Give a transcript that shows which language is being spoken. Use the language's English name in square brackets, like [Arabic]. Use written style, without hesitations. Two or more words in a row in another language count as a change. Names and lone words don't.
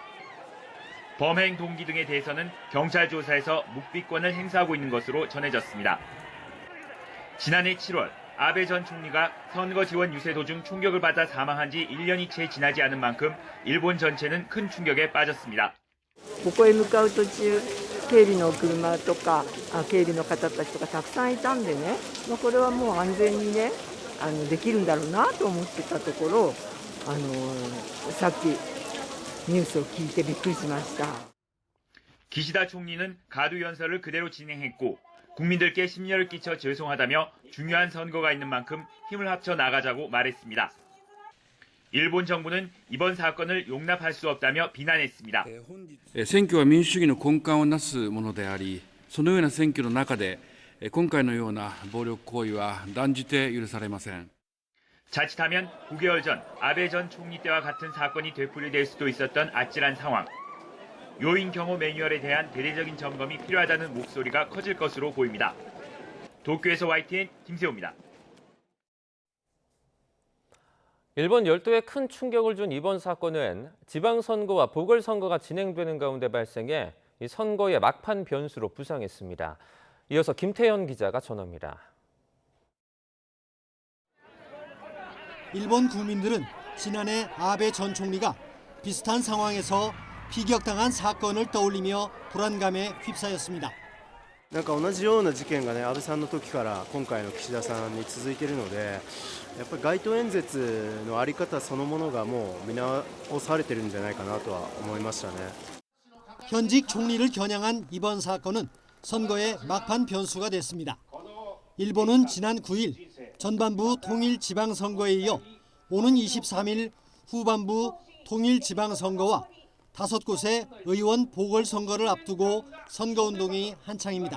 [Korean] 범행 동기 등에 대해서는 경찰 조사에서 묵비권을 행사하고 있는 것으로 전해졌습니다. 지난해 7월 아베 전 총리가 선거 지원 유세 도중 총격을 받아 사망한 지 1년이 채 지나지 않은 만큼 일본 전체는 큰 충격에 빠졌습니다. [Japanese] ここへ向かう途中、警備の車とか警備の方たちとかたくさんいたんでね、これはもう安全にねできるんだろうなと思ってたところ、さっきニュースを聞いてびっくりしました。 [Korean] 기시다 총리는 가두 연설을 그대로 진행했고 국민들께 심려를 끼쳐 죄송하다며 중요한 선거가 있는 만큼 힘을 합쳐 나가자고 말했습니다. 일본 정부는 이번 사건을 용납할 수 없다며 비난했습니다. [Japanese] 選挙は民主主義の根幹をなすものであり、そのような選挙の中で今回のような暴力行為は断じて許されません。 [Korean] 자칫하면 9개월 전 아베 전 총리 때와 같은 사건이 되풀이될 수도 있었던 아찔한 상황. 요인 경호 매뉴얼에 대한 대대적인 점검이 필요하다는 목소리가 커질 것으로 보입니다. 도쿄에서 YTN 김세호입니다. 일본 열도에 큰 충격을 준 이번 사건은 지방선거와 보궐선거가 진행되는 가운데 발생해 이 선거의 막판 변수로 부상했습니다. 이어서 김태현 기자가 전합니다. 일본 국민들은 지난해 아베 전 총리가 비슷한 상황에서 피격당한 사건을 떠올리며 불안감에 휩싸였습니다. [Japanese] なんか同じような事件がね、安倍さんの時から今回の岸田さんに続いているので、やっぱり街頭演説のあり方そのものがもう見直されてるんじゃないかなとは思いましたね。 [Korean] 현직 총리를 겨냥한 이번 사건은 선거의 막판 변수가 됐습니다. 일본은 지난 9일 전반부 통일지방선거에 이어 오는 23일 후반부 통일지방선거와 5곳의 의원 보궐선거를 앞두고 선거운동이 한창입니다.